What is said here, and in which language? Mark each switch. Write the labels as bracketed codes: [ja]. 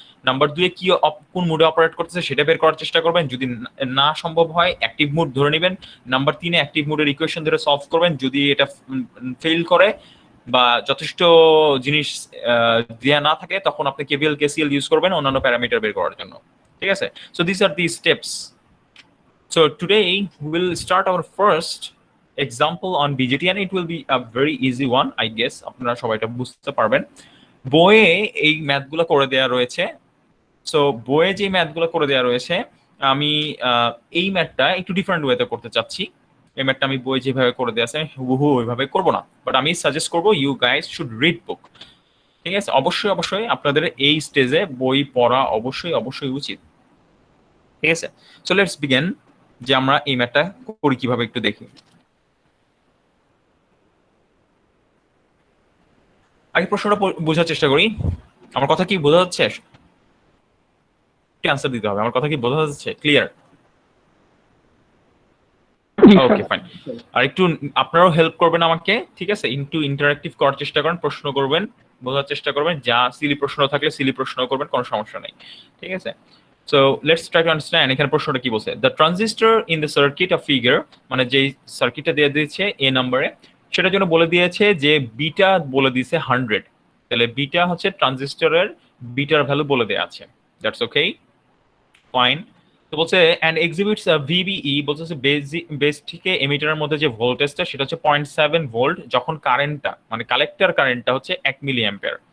[bn] Number 2 কি কোন মুডে অপারেট করতেছে সেটা বের করার চেষ্টা করবেন, যদি না সম্ভব হয় অ্যাক্টিভ মুড ধরে নেবেন। নাম্বার 3 অ্যাক্টিভ মুডের ইকুয়েশন ধরে সলভ করবেন, যদি এটা ফেল করে বা যথেষ্ট জিনিস দেয়া না থাকে, তখন আপনি কেভিএল কেসিএল ইউজ করবেন অন্যান্য প্যারামিটার বের করার জন্য, ঠিক আছে। [en] So this are the steps. So today we will start our first example on BJT, and it will be a very easy one, I guess. [bn] আপনারা সবাই এটা বুঝতে পারবেন। বইয়ে এই ম্যাথগুলো করে দেয়া রয়েছে। সো বইয়ে যে ম্যাথগুলো করে দেয়া রয়েছে, আমি এই ম্যাথটা একটু ডিফারেন্ট ওয়েতে করতে চাচ্ছি। এই ম্যাথটা আমি বই যেভাবে করে দেয়া আছে হুবহু ওইভাবে করব না, বাট আমি সাজেস্ট করব [en] you guys should read book, [bn] ঠিক আছে। অবশ্যই অবশ্যই আপনাদের এই স্টেজে বই পড়া অবশ্যই অবশ্যই উচিত, ঠিক আছে। [en] so let's begin, [bn] যে আমরা এই ম্যাথটা করি কিভাবে একটু দেখি। আগে প্রশ্নটা বোঝার চেষ্টা করি, আমার কথা কি বোঝা যাচ্ছে? অ্যান্সার দিতে হবে, আমার কথা কি বোঝা যাচ্ছে? ক্লিয়ার? Okay fine. আর একটু আপনারাও হেল্প করবেন আমাকে, ঠিক আছে, একটু ইন্টারঅ্যাক্টিভ করার চেষ্টা করেন, প্রশ্ন করবেন, বোঝার চেষ্টা করবেন, যা সিলি প্রশ্ন থাকলে সিলি প্রশ্ন করবেন, কোনো সমস্যা নেই, ঠিক আছে। [en] So let's try to understand [bn] এখানে প্রশ্নটা কি বলছে। [en] The transistor in the circuit of figure, [bn] মানে যেই সার্কিটটা দিয়ে দিয়েছে এ নম্বরে, সেটার জন্য বলে দিয়েছে যে বিটা বলে দিয়েছে 100, তাহলে বিটা হচ্ছে ট্রানজিস্টরের বিটার ভ্যালু বলে দেয়া আছে। [en] That's okay fine. [bn] তো বলছে [en] and exhibits a VBE, [bn] বলছে বেস থেকে এমিটারের মধ্যে যে ভোল্টেজটা সেটা হচ্ছে 0.7 ভোল্ট, যখন কারেন্টটা মানে কালেক্টর কারেন্টটা হচ্ছে 1 মিলি অ্যাম্পিয়ার।